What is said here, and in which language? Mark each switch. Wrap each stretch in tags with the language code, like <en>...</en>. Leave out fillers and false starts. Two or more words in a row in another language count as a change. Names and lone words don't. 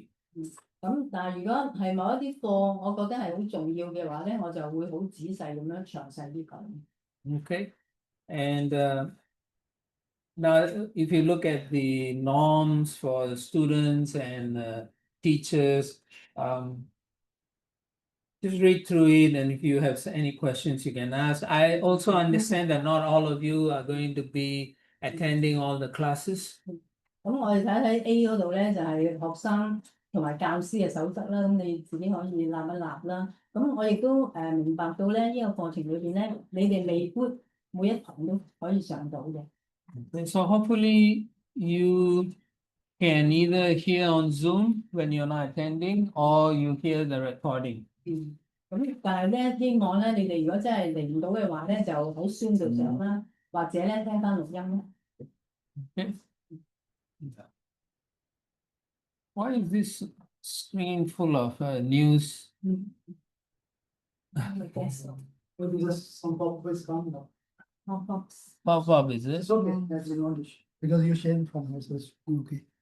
<yue>咁但係如果係某一啲課，我覺得係好重要嘅話咧，我就會好仔細咁樣詳細啲講。</yue> <en>Okay, and now if you look at the norms for the students and teachers, just read through it, and if you have any questions, you can ask. I also understand that not all of you are going to be attending all the classes.</en> <yue>咁我哋睇睇 A 嗰度咧，就係學生同埋教師嘅守則啦。咁你自己可以立一立啦。咁我亦都明白到咧，呢個課程裏邊咧，你哋未必每一堂都可以上到嘅。</yue> <en>So hopefully you can either hear on Zoom when you're not attending, or you hear the recording.</en> <yue>咁但係咧，希望咧，你哋如果真係嚟唔到嘅話咧，就喺 Zoom 度上啦，或者咧聽翻錄音啦。</yue> <en>Okay. Why is this screen full of news? Maybe just some pop-quiz coming up. Pop-up, is it? It's okay, that's in English. Because you shared from here, so it's okay.</en>